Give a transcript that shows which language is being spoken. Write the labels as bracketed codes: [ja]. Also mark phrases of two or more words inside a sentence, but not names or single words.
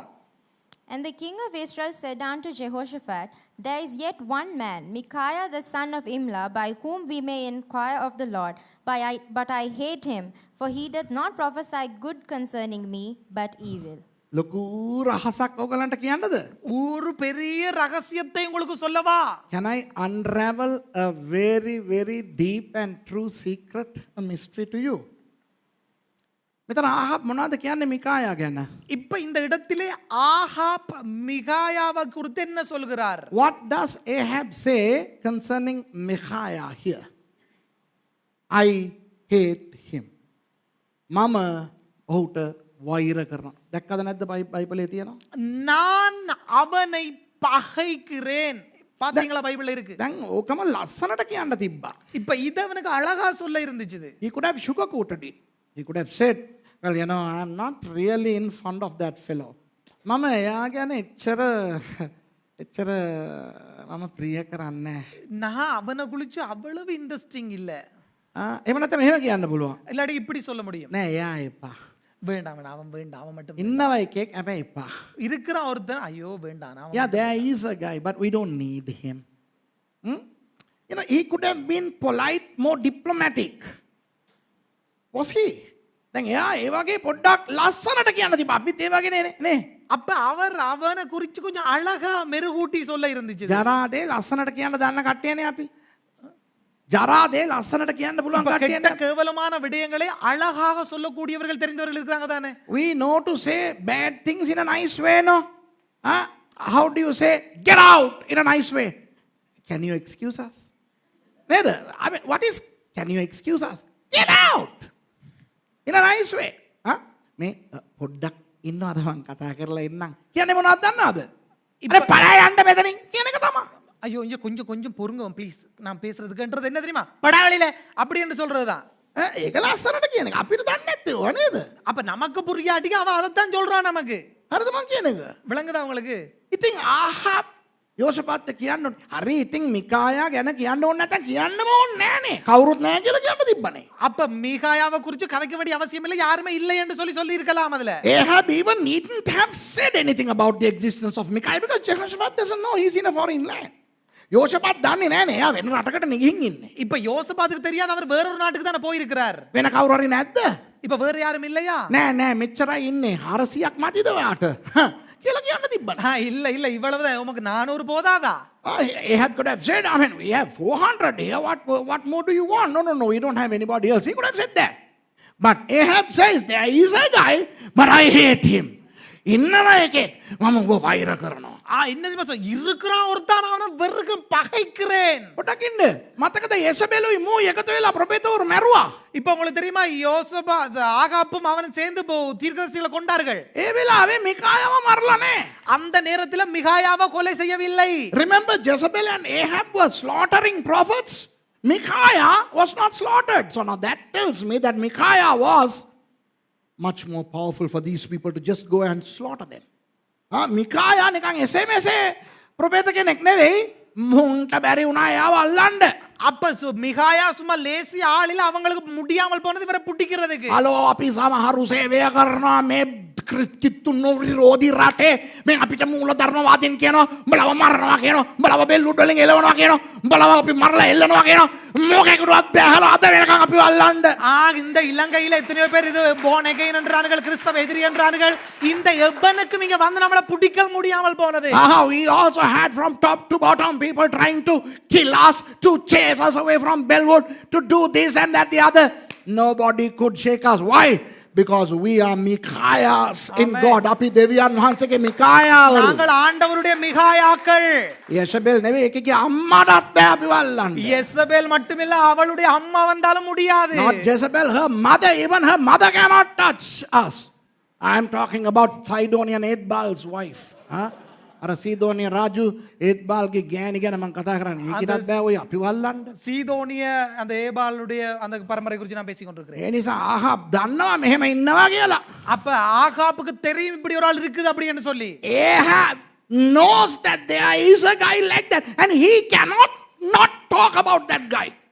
[en] And the king of Israel said unto Jehoshaphat, There is yet one man, Micaiah the son of Imlah, by whom we may inquire of the Lord. But I hate him, for he doth not prophesy good concerning me, but evil. [si] ලොකු රහසක් ඔයගලන්ට කියන්නද? [ta] ஒரு பெரிய ரகசியத்தை உங்களுக்கு சொல்லவா? [en] Can I unravel a very very deep and true secret, a mystery to you? [si] මෙතන ආහාබ් මොනවද කියන්නේ මිකායා ගැන? [ta] இப்ப இந்த இடத்திலே ஆகாப் மிகாயாவை குறித்து என்ன சொல்கிறார்? [en] What does Ahab say concerning Micaiah here? I hate him. [si] මම ඔහුට වෛර කරනවා. දැක්කද නැද්ද බයිබලයේ තියෙනවා? [ta] நான் அவனை பகைக்கிறேன். பாத்தீங்களா பைபிள்ல இருக்கு. [si] දැන් ඕකම ලස්සනට කියන්න තිබ්බා. [ta] இப்ப இத அவனுக்கு அழகா சொல்ல இருந்துச்சு. [en] He could have sugarcoated it. He could have said, well, you know, I am not really in fond of that fellow. [si] මම එයා ගැන එච්චර මම ප්‍රිය කරන්නේ නැහැ. [ta] நான் அவனை குளிச்சு அவ்வளவு இன்ட்ரெஸ்டிங் இல்ல. [si] එහෙම නැත්නම් එහෙම කියන්න පුළුවන්. [ta] இல்லாட்டி இப்படி சொல்ல முடியும். [si] නෑ එයා එපා. [ta] வேண்டாம் அவன் வேண்டாம், அவன் மட்டும் [si] ඉන්නව එකෙක් හැබැයි එපා. [ta] இருக்கிறான் ஒருத்தன், ஐயோ வேண்டாம் அவன். [en] Yeah, there is a guy, but we don't need him. You know, he could have been polite, more diplomatic. Was he? [si] දැන් එයා ඒ වගේ පොඩ්ඩක් ලස්සනට කියන්න තිබ්බා. අපිත් ඒ වගේ නේ. [ta] அப்ப அவர் அவனை குறிச்சு கொஞ்சம் அழகா மெருகூட்டி சொல்ல இருந்துச்சு. [si] ජරාදේ ලස්සනට කියන්න දන්න කට්ටියනේ අපි. ජරාදේ ලස්සනට කියන්න පුළුවන් [ta] கெட்ட [si] කට්ටියනේ. [ta] கேவலமான விடயங்களை அழகாக சொல்லக்கூடியவர்கள் தெரிந்தவர்கள் இருக்காங்க தானே. [en] We know to say bad things in a nice way, no? How do you say get out in a nice way? Can you excuse us? Neither. I mean, what is can you excuse us? Get out in a nice way. [si] මේ පොඩ්ඩක් ඉන්නවද මං කතා කරලා ඉන්නම්. කියන්නේ මොනවද දන්නවද? අර පරා යන්න මෙතනින් කියන එක තමයි. [ta] ஐயோ இங்க கொஞ்சம் கொஞ்சம் பொறுங்க ப்ளீஸ், நான் பேசுறதுக்குன்றது என்ன தெரியுமா? படாவளியில அப்படி என்று சொல்றதுதான். [si] ඒක ලස්සනට කියන එක අපිට දන්නේ නැත්තේ නේද? [ta] அப்ப நமக்கு புரியாட்டிக்கு அவன் அதைத்தான் சொல்றான் நமக்கு. [si] හරිද මං කියන එක? [ta] விளங்குதா உங்களுக்கு? [si] ඉතින් ආහාබ් යෝෂපාත් කියන්න ඕනේ. හරි ඉතින් මිකායා ගැන කියන්න ඕනේ නැත්නම් කියන්නම ඕනේ නෑනේ. කවුරුත් නෑ කියලා කියන්න තිබ්බනේ. [ta] அப்ப மீகாயாவை குறித்து கதைக்க வேண்டிய அவசியம் இல்லை, யாருமே இல்லை என்று சொல்லி இருக்கலாம் அதுல. [en] Ahab even needn't have said anything about the existence of Micaiah because Jehoshaphat doesn't know he's in a foreign land. [si] යෝෂපාත් දන්නේ නෑනේ එයා වෙන රටකට ගිහින් ඉන්නේ. [ta] இப்ப யோசபாத்துக்கு தெரியாத அவர் வேற ஒரு நாட்டுக்கு தானே போயிருக்கிறார். [si] වෙන කවුරු හරි නැද්ද? [ta] இப்ப வேற யாரும் இல்லையா? [si] නෑ මෙච්චරයි ඉන්නේ 400ක් මතිද ඔයාට? කියලා කියන්න තිබ්බනේ. [ta] இல்ல இல்ல இவ்வளவுதான், உமக்கு 400 போதாதா? [en] Ahab could have said, I mean, we have 400 here. What more do you want? No, we don't have anybody else. He could have said that. But Ahab says, there is a guy, but I hate him. [si] ඉන්නවා එකෙක් මම උඹ වෛර කරනවා. [ta] என்ன தெரியுமா இருக்கிறான் ஒருத்தான் அவனை வெறுக்க பகைக்கிறேன். [si] පොඩක් ඉන්න. මතකද යේසබෙලුයි මූ එකතු වෙලා ප්‍රොපෙතවරු මැරුවා. [ta] இப்ப உங்களுக்கு தெரியுமா யோசபா ஆகாப்பும் அவனும் சேர்ந்து தீர்க்கதரிசிகளை கொண்டார்கள். [si] ඒ වෙලාවේ මිකායාව මරලා නැහැ. [ta] அந்த நேரத்துல மிகாயாவை கொலை செய்யவில்லை. [en] Remember Jezebel and Ahab were slaughtering prophets. Micaiah was not slaughtered. So now that tells me that Micaiah was much more powerful for these people to just go and slaughter them. [si] Micaiah නිකන් එසේ මෙසේ ප්‍රොපෙත කෙනෙක් නෙවෙයි. මුන්ට බැරි වුණා එයාව අල්ලන්න. [ta] அப்ப மிகாயா சும்மா லேசி ஆளில அவங்களுக்கு முடியாமல் போனது இவரை புடிக்கிறதுக்கு. [si] හලෝ අපි සමහරු සේවය කරනවා මේ කිත්තු නොවිරෝධී රටේ මේ අපිට මූල ධර්මවාදීන් කියනවා උඹලව මරනවා කියනවා උඹලව බෙල්ලුඩ් වලින් එලවනවා කියනවා උඹලව අපි මරලා එල්ලනවා කියනවා මොකේකටවත් බැහැලා අද වෙනකන් අපිව අල්ලන්න. [ta] இந்த இலங்கையில எத்தனையோ பேர் இது போனகை என்றார்கள் கிறிஸ்தவ எதிரி என்றார்கள். இந்த எவ்வனுக்கும் இங்க வந்து நம்மள புடிக்க முடியாமல் போனது. [en] We also had from top to bottom people trying to kill us, to chase us away from Bellwood, to do this and that the other. Nobody could shake us. Why? Because we are Micaiahs in God. [si] අපි දෙවියන් වහන්සේගේ Micaiah. [ta] நாங்கள் ஆண்டவருடைய மிகாயாக்கள். [si] Yezebel නෙවෙයි එකගේ අම්මාටත් බෑ අපි වල්ලන්න. [ta] யெசபேல் மட்டுமில்ல அவளுடைய அம்மா வந்தாலும் முடியாது. [en] Not Jezebel, her mother, even her mother cannot touch us. I am talking about Sidonian Ethbal's wife. [si] අර සීදෝනිය රාජු ඒත්බාල්ගේ ගෑණි ගැන මම කතා කරන්නේ. ඒකටත් බෑ ඔය අපි වල්ලන්න. [ta] சீதோனிய அந்த ஏபாலுடைய அந்த பரம்பரை குறித்து நான் பேசிக் கொண்டிருக்கிறேன். [si] ඒ නිසා ආහාබ් දන්නවා මෙහෙම ඉන්නවා කියලා. [ta] அப்ப ஆகாப்புக்கு தெரியும் இப்படி ஒரு ஆள் இருக்குது அப்படின்னு சொல்லி. [en] Ahab knows that there is a guy like that and he cannot not talk about that guy.